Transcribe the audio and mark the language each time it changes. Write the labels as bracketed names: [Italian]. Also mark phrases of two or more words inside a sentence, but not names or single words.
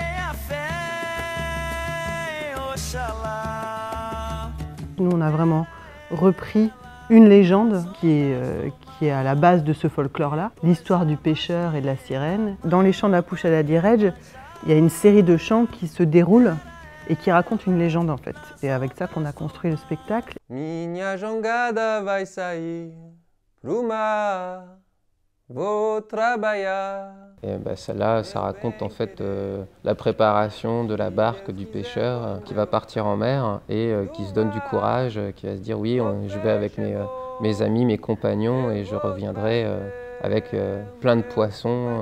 [French] Nous, on a vraiment repris une légende qui est à la base de ce folklore-là, l'histoire du pêcheur et de la sirène. Dans les chants de la Puxada de Rede, il y a une série de chants qui se déroulent et qui raconte une légende en fait. C'est avec ça qu'on a construit le spectacle. [Portuguese] Minha jangada vai sair pro mar, vou trabalhar. [French] Et celle-là, ça raconte en fait la préparation de la barque du pêcheur qui va partir en mer et qui se donne du courage, qui va se dire oui, je vais avec mes amis, mes compagnons et je reviendrai avec plein de poissons.